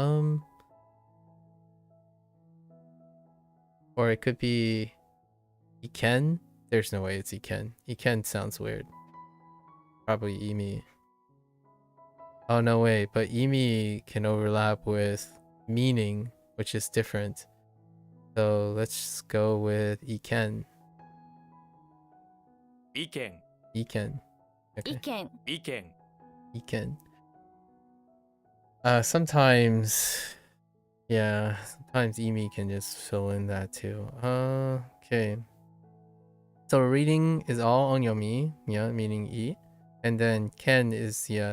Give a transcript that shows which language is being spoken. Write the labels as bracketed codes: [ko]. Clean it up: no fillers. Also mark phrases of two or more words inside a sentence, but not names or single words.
[en] Or it could be Iken. There's no way it's Iken. Iken sounds weird. Probably Imi. Oh no way, but Imi can overlap with meaning, which is different. So let's go with Iken. [ja] 意見 [en] Iken. [ja] 意 [en] Okay. [ja] 見意見 [en] Iken. Sometimes, Yeah, sometimes Emi can just fill in that too. Okay. So reading is all onyomi, yeah, meaning eat. And then ken is, yeah.